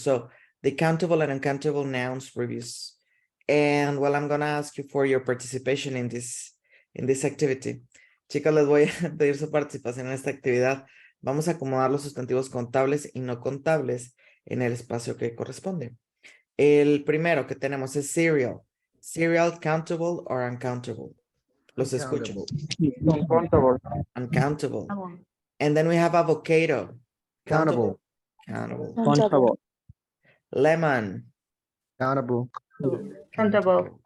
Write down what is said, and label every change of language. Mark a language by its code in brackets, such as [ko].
[en] So, the countable and uncountable nouns reviews. And well, I'm gonna ask you for your participation in this activity. [es] Chicas, les voy a pedir su participación en esta actividad. Vamos a acomodar los sustantivos contables y no contables en el espacio que corresponde. El primero que tenemos es cereal. [en] Cereal, countable or uncountable? [es] Los escucho. [en] Uncountable. Uncountable. And then we have avocado. Countable. Countable. Countable. Lemon. Countable. Countable.